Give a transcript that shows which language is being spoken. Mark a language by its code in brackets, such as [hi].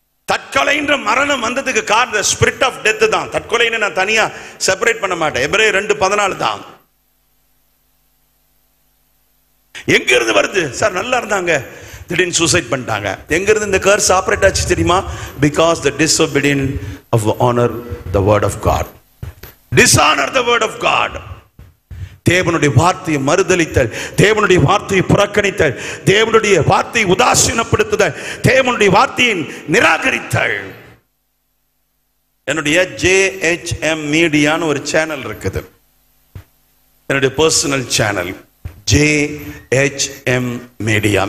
[ta] தற்கொலைன்ற மரணம் வந்ததுக்கு காரணம் ஸ்பிரிட் ஆஃப் டெத் தான். தற்கொலைன்னு நான் தனியா செப்பரேட் பண்ண மாட்டேன். எபிரேயர் 2:14 தான். எங்க இருந்து வருது சார்? நல்லா இருந்தாங்க, திடீர்னு சூசைட் பண்ணிட்டாங்க. எங்க இருந்து இந்த கர்ஸ் ஆபரேட் ஆச்சு தெரியுமா? [en] because the disobedience of honor the word of God. dishonor the word of God. [ta] தேவனுடைய வார்த்தையை மறுதலித்தல், தேவனுடைய வார்த்தையை புறக்கணித்தல், தேவனுடைய வார்த்தையை உதாசீனப்படுத்துதல், தேவனுடைய வார்த்தையை நிராகரித்தல். என்னுடைய JHM மீடியான்னு ஒரு சேனல் இருக்குது, என்னுடைய பர்சனல் சேனல் JHM மீடியா.